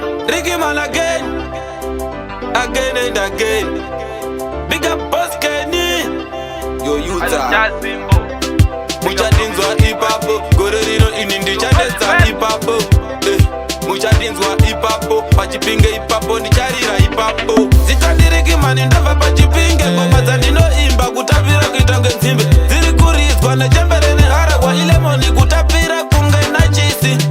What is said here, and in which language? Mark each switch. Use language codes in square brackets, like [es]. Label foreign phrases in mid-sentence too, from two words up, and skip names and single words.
[en] Ricky Man again, again and again. Big up Boss Kenny. Yo, Utah. [sn] Muchadinzwa ipapo, gore rino ini ndichanetsa ipapo. Eh, muchadinzwa ipapo, pachipinge ipapo, ndicharira ipapo. Zita ndi Ricky Man, ndabva pachipinge, ngoma dzandinoimba kutapira kuita kunge nzimbe. Dziri kuridzwa nechembere neharahwa, ilemoni kutapira kunge nachisi.